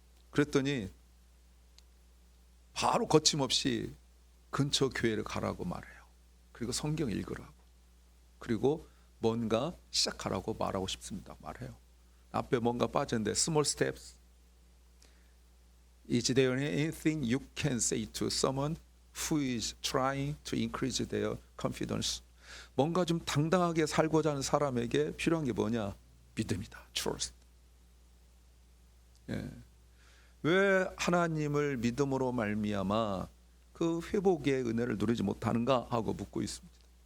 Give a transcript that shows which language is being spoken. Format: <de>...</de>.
<ko>그랬더니 바로 거침없이 근처 교회를 가라고 말해요. 그리고 성경 읽으라고, 그리고 뭔가 시작하라고 말하고 싶습니다 말해요. 앞에 뭔가 빠졌는데</ko> <en>small steps. Is there anything you can say to someone who is trying to increase their confidence?</en> <ko>뭔가 좀 당당하게 살고자 하는 사람에게 필요한 게 뭐냐? 믿음이다. Trust. 왜 하나님을 믿음으로 말미암아 그 회복의 은혜를 누리지 못하는가 하고 묻고 있습니다.</ko>